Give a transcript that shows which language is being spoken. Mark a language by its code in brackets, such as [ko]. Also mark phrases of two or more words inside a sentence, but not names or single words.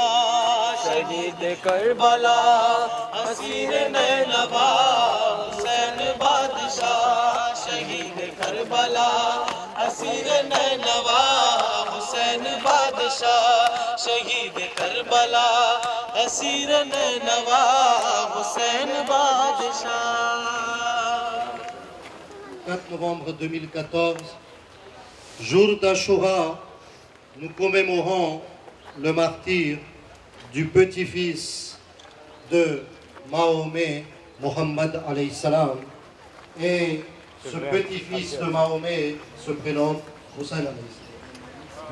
[ur] شہید کربلا اسیر نینوا حسین بادشاہ. شہید کربلا اسیر نینوا حسین بادشاہ. شہید کربلا اسیر نینوا حسین بادشاہ. [fr] 4 novembre 2014, jour d'Achoura, nous commémorons le martyre du petit-fils de Mahomet, Mohammed [ar] عليه السلام. [fr] Et ce petit-fils de Mahomet se prénomme Hussein [ar] عليه السلام.